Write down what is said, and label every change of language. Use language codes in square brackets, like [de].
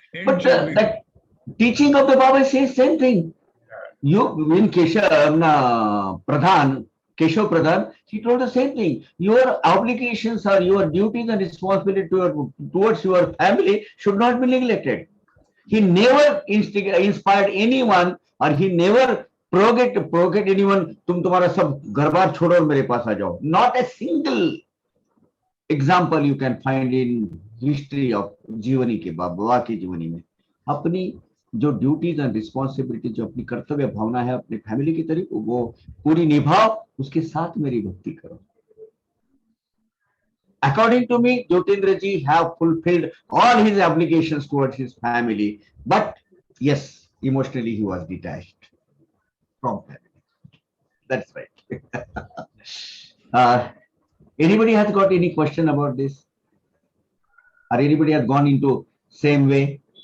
[en] But should be good. that teaching of the Baba says same thing. You in Keshav Pradhan, Keshav Pradhan, he told the same thing. Your obligations or your duties and responsibility towards your family should not be neglected. He never inspired anyone or he never progate anyone, [hi] तुम तुम्हारा सब घर बार छोड़ो और मेरे पास आ जाओ. [en] Not a single example you can find in history of [hi] जीवनी के बाबा की जीवनी में. अपनी जो [en] duties and responsibility, [hi] जो अपनी कर्तव्य भावना है अपनी फैमिली की तरफ, वो पूरी निभाओ, उसके साथ मेरी भक्ति करो. [en] According to me, Jyotindra ji have fulfilled all his obligations towards his family, but yes, emotionally he was detached from family. That's right. Anybody has got any question about this? Or anybody has gone into same way?